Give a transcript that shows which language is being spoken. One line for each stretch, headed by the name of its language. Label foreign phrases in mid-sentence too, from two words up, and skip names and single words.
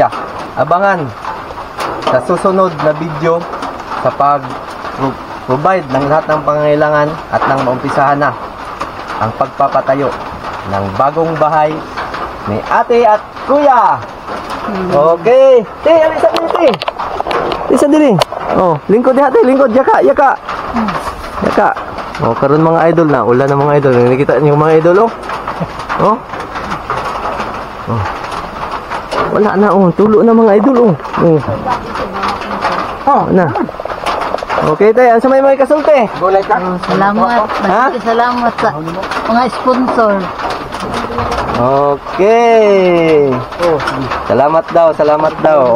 Filipino: Abangan sa susunod na video sa pag-provide ng lahat ng pangangailangan at nang maumpisahan na ang pagpapatayo ng bagong bahay ni ate at kuya.
Cebuano: Okay. Te, alisa dili, te. Alisa dili. Oh, lingkod diha, te. Lingkod. Yaka, yaka. Yaka. Oh, karon mga idol na. Ulan na mga idol.
Filipino: Nakikita niyo mga idol, oh.
Cebuano: Oh. Oh. Wala na, oh. Tulo na mga idol, oh. Oh. Oh, na. Okay, te. Ano sa may mga kasulti? Gulay ka. Salamat. Ha? Salamat sa mga sponsor. Okay. Salamat daw, salamat daw.